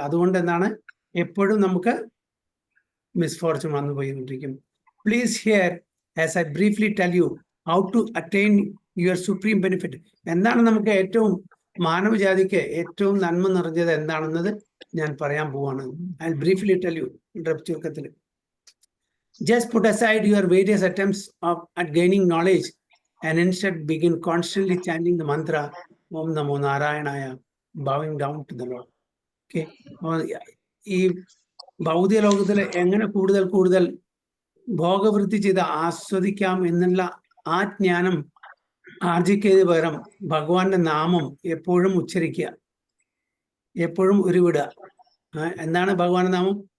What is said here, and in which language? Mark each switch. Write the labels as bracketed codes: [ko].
[ml] അതുകൊണ്ട് എന്താണ് എപ്പോഴും നമുക്ക് മിസ്ഫോർച്യൂൺ വന്നു പോയിക്കൊണ്ടിരിക്കും. [en] Please hear as I briefly tell you how to attain your supreme benefit. [ml] എന്താണ് നമുക്ക് ഏറ്റവും മാനവജാതിക്ക് ഏറ്റവും നന്മ നിറഞ്ഞത് എന്താണെന്നത് ഞാൻ പറയാൻ പോവാണ്. [en] I briefly tell you. ചുരുക്കത്തിൽ, just put aside your various attempts at gaining knowledge and instead begin constantly chanting the mantra Om Namo Narayanaya, bowing down to the Lord. [ml] Okay, ഈ ഭൗതിക ലോകത്തിൽ എങ്ങനെ കൂടുതൽ കൂടുതൽ ഭോഗവൃത്തി ചെയ്ത് ആസ്വദിക്കാം എന്നുള്ള ആ ജ്ഞാനം ആർജിക്കുന്നതിന് പകരം ഭഗവാന്റെ നാമം എപ്പോഴും ഉച്ചരിക്കുക, എപ്പോഴും ഉരുവിടുക. എന്താണ് ഭഗവാന്റെ നാമം?